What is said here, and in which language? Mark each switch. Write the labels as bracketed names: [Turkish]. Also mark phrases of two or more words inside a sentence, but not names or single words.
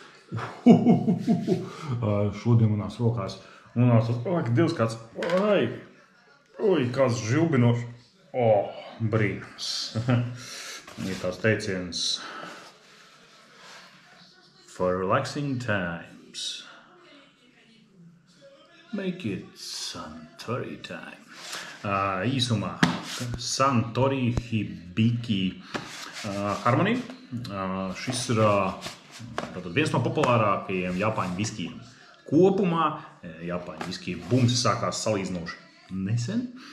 [Latvian] Šodien manās rokās nonāca, Dievs, kāds, kāds žilbinošs. Brīnums. Ir tās teiciens. [English] For relaxing times, make it Suntory time. [Latvian] Īsumā, Suntory Hibiki Harmony. Šis ir viens no populārākajiem Japāņu viskijiem. Kopumā Japāņu viskiju bums sākās salīdzinoši nesen.